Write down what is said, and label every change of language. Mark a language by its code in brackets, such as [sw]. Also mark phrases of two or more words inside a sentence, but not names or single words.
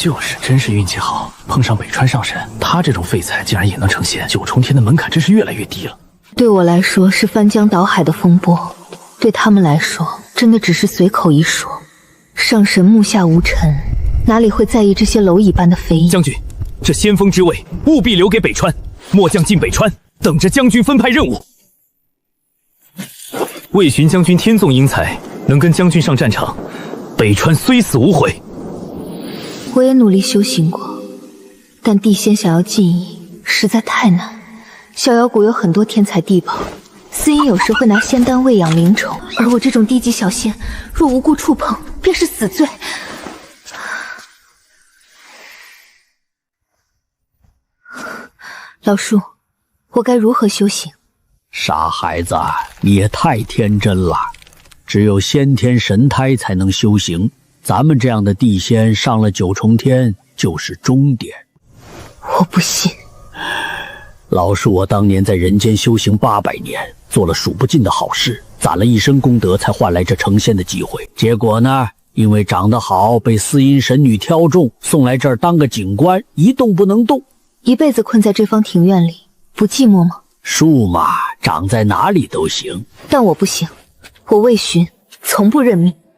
[zh] 真是運氣好，碰上北川上神，他這種廢材竟然也能成仙，九重天的門檻真是越來越低了。對我來說是翻江倒海的風波，對他們來說真的只是隨口一說。上神目下無塵，哪裡會在意這些螻蟻般的非議？將軍，這先鋒之位務必留給北川，末將進北川，等着將軍分派任務。魏巡將軍天縱英才，能跟將軍上戰場，北川雖死無悔。我也努力修行過，但地仙想要進一實在太難。逍遙谷有很多天才地寶，司音有時會拿仙丹餵養靈蟲，而我這種低級小仙，若無故觸碰，便是死罪。老叔，我該如何修行？傻孩子，你也太天真了。只有先天神胎才能修行，咱們這樣的地仙上了九重天就是終點。我不信。老叔我當年在人間修行800年，做了數不盡的好事，攢了一生功德才換來這成仙的機會。結果呢，因為長得好，被司音神女挑中，送來這兒當個警官，一動不能動。一輩子困在這方庭院裡，不寂寞嗎？樹嘛，長在哪裡都行。但我不行，我魏巡從不認命。